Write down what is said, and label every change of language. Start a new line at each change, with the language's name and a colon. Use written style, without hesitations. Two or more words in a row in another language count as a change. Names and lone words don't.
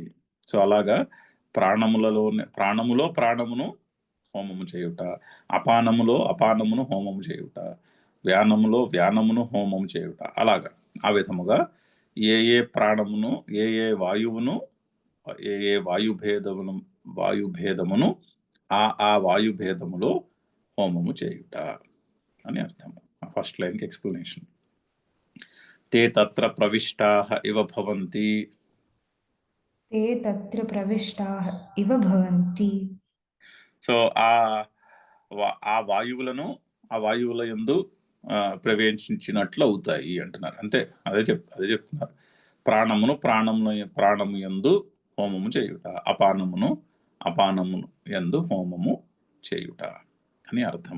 Telugu: సో అలాగా ప్రాణములో ప్రాణమును హోమము చేయుట, అపానములో అపానమును హోమము చేయుట, వ్యానములో వ్యానమును హోమము చేయుట, అలాగా ఆ విధముగా ఏ ఏ ప్రాణమును ఏ ఏ వాయువును ఏ ఏ వాయుభేదమును ఆ వాయుభేదములో హోమము చేయుట అని అర్థము.
English: first line-ki explanation.
Sanskrit: తే తత్ర ప్రవిష్టాః ఇవ భవంతి. ते तत्र प्रविष्टाः इव भवन्ति.
Telugu: సో ఆ వాయువులను ఆ వాయువుల యందు ప్రవేశించినట్లు అవుతాయి అంటున్నారు. అంతే, అదే చెప్తున్నారు. ప్రాణము యందు హోమము చేయుట, అపానము యందు హోమము చేయుట అని అర్థము.